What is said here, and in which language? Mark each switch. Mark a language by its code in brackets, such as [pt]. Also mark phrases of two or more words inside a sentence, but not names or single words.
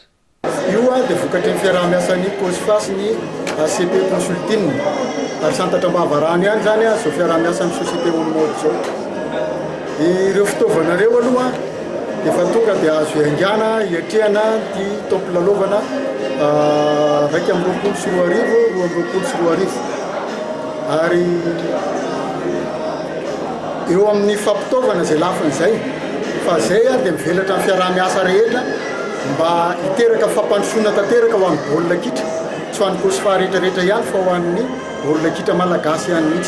[mg] Io dia vokatry ny fiaraha-miasan'ny COSFA sy ny CP Consulting ary santatra mahavarany ihany zany zao fiaraha-miasa amin'ny société on mode zao. Ireo fitaovana ireo aloha dia efa tonga dia azo haingana hiatrehana ty taom-pilalaovana raika amby roapolo sy roa arivo, roa amby roapolo sy roa arivo. Ary eo amin'ny fampitaovana izay lafin'izay fa zay dia mivelatra amin'ny fiaraha-miasa rehetra mba hiteraka fampandrosoana tanteraka ho amin'ny baolina kitra, tsy ho an'ny COSFA rehetrarehetra ihany fa ho an'ny olona kitra malagasy ihany mihitsy.